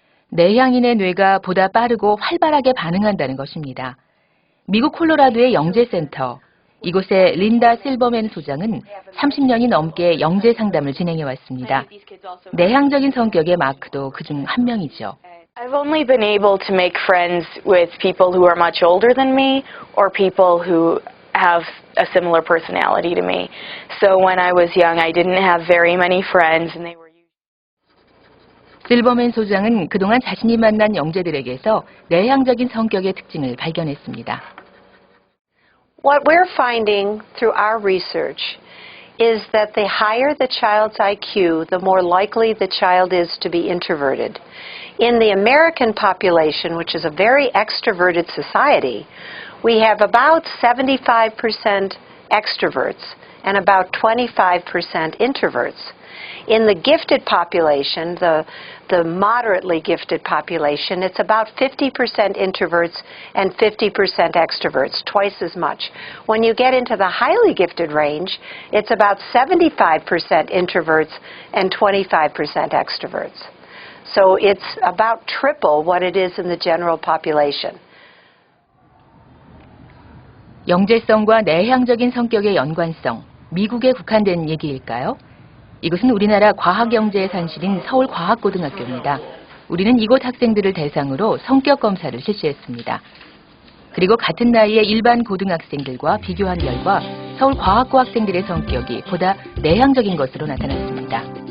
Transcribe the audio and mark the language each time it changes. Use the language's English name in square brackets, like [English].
[Korean] 내향인의 뇌가 보다 빠르고 활발하게 반응한다는 것입니다. 미국 콜로라도의 영재센터, 이곳의 린다 실버맨 소장은 30년이 넘게 영재 상담을 진행해 왔습니다. 내향적인 성격의 마크도 그중 한 명이죠. [English] I've only been able to make friends with people who are much older than me or people who have a similar personality to me. So when I was young, I didn't have very many friends and they were [Korean] 실버맨 소장은 그동안 자신이 만난 영재들에게서 내향적인 성격의 특징을 발견했습니다. [English] What we're finding through our research is that the higher the child's IQ, the more likely the child is to be introverted. In the American population, which is a very extroverted society, we have about 75% extroverts and about 25% introverts. In the gifted population, the moderately gifted population, it's about 50% introverts and 50% extroverts, twice as much. When you get into the highly gifted range, it's about 75% introverts and 25% extroverts. So it's about triple what it is in the general population. [Korean] 영재성과 내향적인 성격의 연관성, 미국에 국한된 얘기일까요? 이곳은 우리나라 과학영재의 산실인 서울과학고등학교입니다. 우리는 이곳 학생들을 대상으로 성격 검사를 실시했습니다. 그리고 같은 나이의 일반 고등학생들과 비교한 결과 서울과학고 학생들의 성격이 보다 내향적인 것으로 나타났습니다.